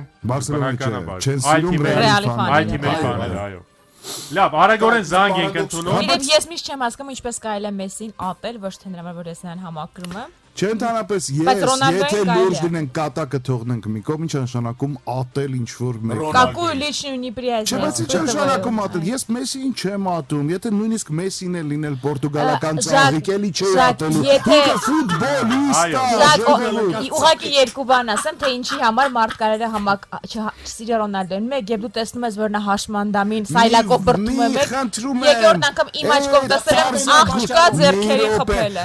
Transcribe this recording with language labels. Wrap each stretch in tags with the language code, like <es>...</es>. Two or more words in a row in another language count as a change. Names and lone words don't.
<hy>Բարսելոնայի չեն սիրում Ռեալի ֆաները, այո։ Լավ, արագորեն զանգ ենք ընդունում։ Իրենք ես միշտ չեմ հասկանում ինչպես կարելի է Մեսին ատել, ոչ թե նրա որ ես նրան համակրում եմ։ Չէ ընդհանրապես եթե լուրջ դնենք կատակը թողնենք մի կողմ ինչ նշանակում ատել ինչ որ մեկ</hy> <ru>Какую личную неприязнь</ru> <hy>Չէ բայց ինչ նշանակում ատել ես Մեսիին չեմ ատում եթե նույնիսկ Մեսին է լինել պորտուգալական ծաղիկ էլի չէ ատելու ինքը ֆուտբոլիստ է ուղղակի երկու բան ասեմ թե ինչի համար մարդ կարելի է չսիրի Ռոնալդոն մեկ եւ դու տեսնում ես որ նա հաշմանդամին սայլակով բրտում է մեկ երկրորդ անգամ իմ աչքով տեսել եմ աղջկա ձեռքերի խփելը</hy>